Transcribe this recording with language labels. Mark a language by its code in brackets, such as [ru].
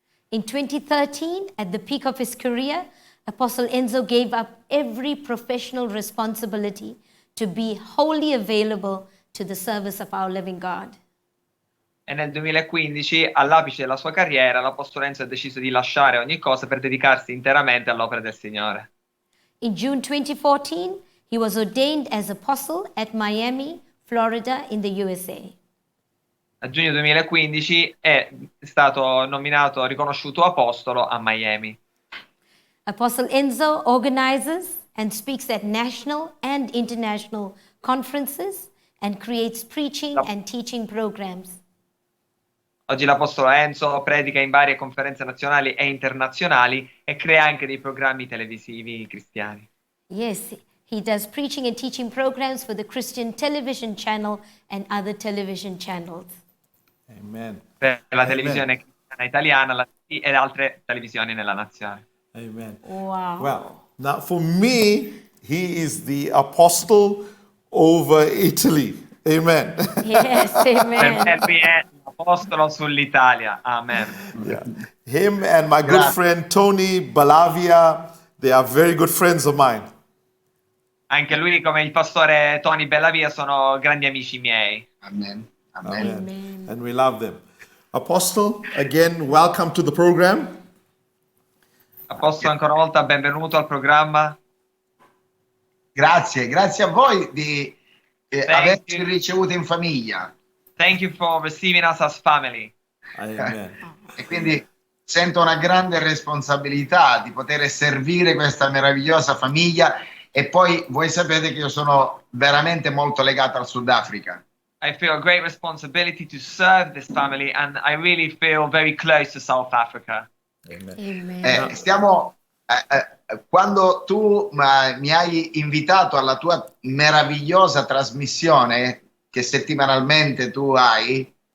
[en] In 2013, at the peak of his career, Apostle Enzo gave up every professional responsibility to be wholly available to the service of our living God. [it] E nel 2015, all'apice della sua carriera, l'Apostolo Enzo ha deciso di lasciare ogni cosa per dedicarsi interamente all'opera del Signore. [en] In June 2014, he was ordained as apostle at Miami, Florida, in the USA. [it] A giugno 2015 è stato riconosciuto apostolo a Miami. [en] Apostle Enzo organizes and speaks at national and international conferences and creates preaching and teaching programs. [it] Oggi l'Apostolo Enzo predica in varie conferenze nazionali e internazionali e crea anche dei programmi televisivi cristiani. [en] Yes, he does preaching and teaching programs for the Christian television channel and other television channels. Amen. [it] Per la [en] Amen. [it] televisione cristiana italiana ed altre televisioni nella nazione. [en] Amen. Wow. Well, now for me, he is the apostle over Italy. Amen. Yes, [it] Per [en] amen. [it] me lui è l'apostolo sull'Italia. [en] Amen. Yeah. Him and my good [it] Grazie. [en] friend Tony Balavia, they are very good friends of mine. [it] Anche lui, come il pastore Tony Bellavia, sono grandi amici miei. [en] Amen. Amen. Amen. And we love them. Apostle, again, welcome to the program. [it] Apostolo, ancora una volta benvenuto al programma. Grazie, grazie a voi di averci [en] you. [it] ricevuto in famiglia. [en] Thank you for receiving us as family. Amen. [it] E quindi sento una grande responsabilità di poter servire questa meravigliosa famiglia e poi voi sapete che io sono veramente molto legato al Sudafrica. [en] I feel a great responsibility to serve this family and I really feel very close to South Africa. Amen. [it] Quando tu mi hai invitato alla tua meravigliosa trasmissione che settimanalmente tu hai,